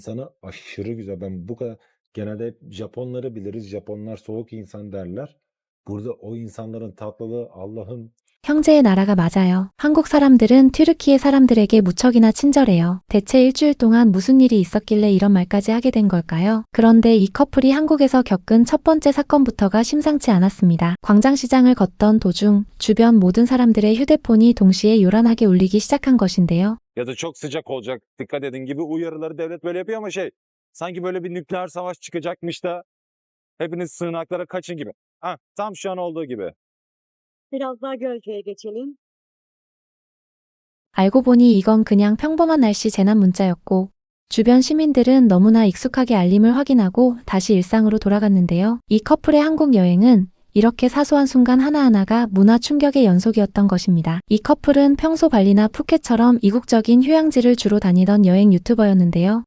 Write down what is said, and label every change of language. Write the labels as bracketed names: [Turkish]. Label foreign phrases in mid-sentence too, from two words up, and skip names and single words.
[Turkish] İnsanı aşırı güzel. Ben bu kadar genelde hep Japonları biliriz. Japonlar soğuk insan derler. Burada o insanların tatlılığı Allah'ım. [Korean] 형제의 나라가 맞아요. 한국 사람들은 튀르키예 사람들에게 무척이나 친절해요. 대체 일주일 동안 무슨 일이 있었길래 이런 말까지 하게 된 걸까요? 그런데 이 커플이 한국에서 겪은 첫 번째 사건부터가 심상치 않았습니다. 광장시장을 걷던 do중 주변 모든 사람들의 휴대폰이 동시에 요란하게 울리기 시작한 것인데요. [Turkish] Ya da çok sıcak olacak, dikkat edin gibi uyarıları devlet böyle yapıyor ama sanki böyle bir nükleer savaş çıkacakmış da hepiniz sığınaklara kaçın gibi. Tam şu an olduğu gibi. Biraz daha gölgeye geçelim. [Korean] 알고 보니 이건 그냥 평범한 날씨 재난 문자였고 주변 시민들은 너무나 익숙하게 알림을 확인하고 다시 일상으로 돌아갔는데요. 이 커플의 한국 여행은 이렇게 사소한 순간 하나하나가 문화 충격의 연속이었던 것입니다. 이 커플은 평소 발리나 푸켓처럼 이국적인 휴양지를 주로 다니던 여행 유튜버였는데요.